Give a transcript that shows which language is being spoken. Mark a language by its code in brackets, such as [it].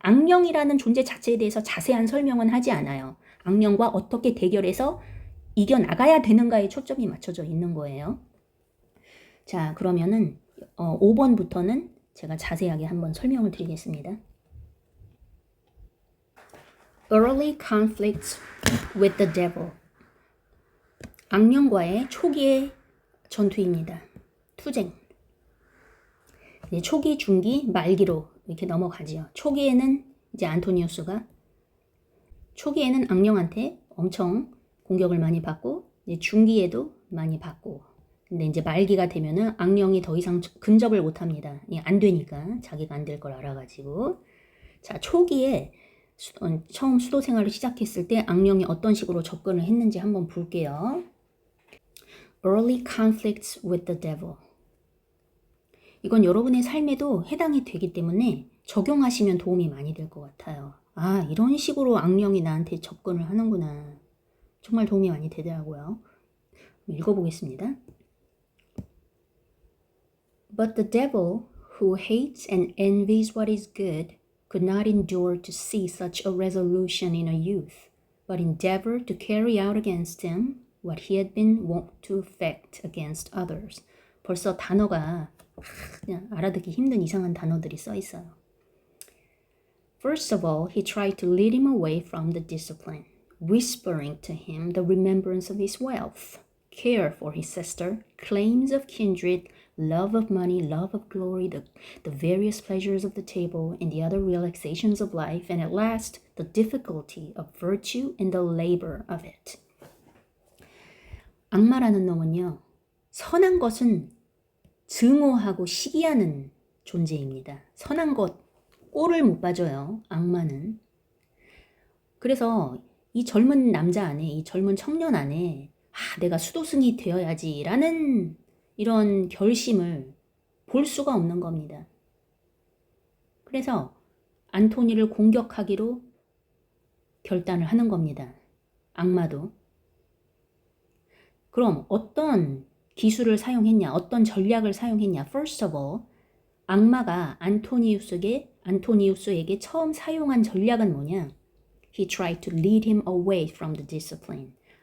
[ko] 악령이라는 존재 자체에 대해서 자세한 설명은 하지 않아요. 악령과 어떻게 대결해서 이겨나가야 되는가에 초점이 맞춰져 있는 거예요. 자, 그러면은 5번부터는 제가 자세하게 한번 설명을 드리겠습니다. [en] Early conflicts with the devil. [ko] 악령과의 초기의 전투입니다. 투쟁. 네, 초기, 중기, 말기로 이렇게 넘어가지요. 초기에는 이제 안토니우스가 초기에는 악령한테 엄청 공격을 많이 받고 이제 중기에도 많이 받고 근데 이제 말기가 되면은 악령이 더 이상 근접을 못 합니다. 안 되니까 자기가 안 될 걸 알아가지고 자 초기에 처음 수도 생활을 시작했을 때 악령이 어떤 식으로 접근을 했는지 한번 볼게요. [en] Early conflicts with the devil. [ko] 이건 여러분의 삶에도 해당이 되기 때문에 적용하시면 도움이 많이 될 것 같아요. 이런 식으로 악령이 나한테 접근을 하는구나. 정말 도움이 많이 되더라고요. 읽어보겠습니다. [en] But the devil, who hates and envies what is good, could not endure to see such a resolution in a youth, but endeavored to carry out against him what he had been wont to effect against others, [ko] 벌써 단어가 그냥 알아듣기 힘든 이상한 단어들이 써 있어요. [en] First of all, he tried to lead him away from the discipline, whispering to him the remembrance of his wealth, care for his sister, claims of kindred, love of money, love of glory, the various pleasures of the table, and the other relaxations of life, and at last, the difficulty of virtue and the labor of it. [ko] 악마라는 놈은요, 선한 것은 증오하고 시기하는 존재입니다. 선한 것, 꼴을 못 봐줘요, 악마는. 그래서 이 젊은 남자 안에, 이 젊은 청년 안에 내가 수도승이 되어야지 라는 이런 결심을 볼 수가 없는 겁니다. 그래서 안토니를 공격하기로 결단을 하는 겁니다. 악마도. 그럼 어떤 기술을 사용했냐, 어떤 전략을 사용했냐. [en] First of all, [ko] 악마가 안토니우스에게 처음 사용한 전략은 뭐냐? [en] He tried to lead him away from the discipline.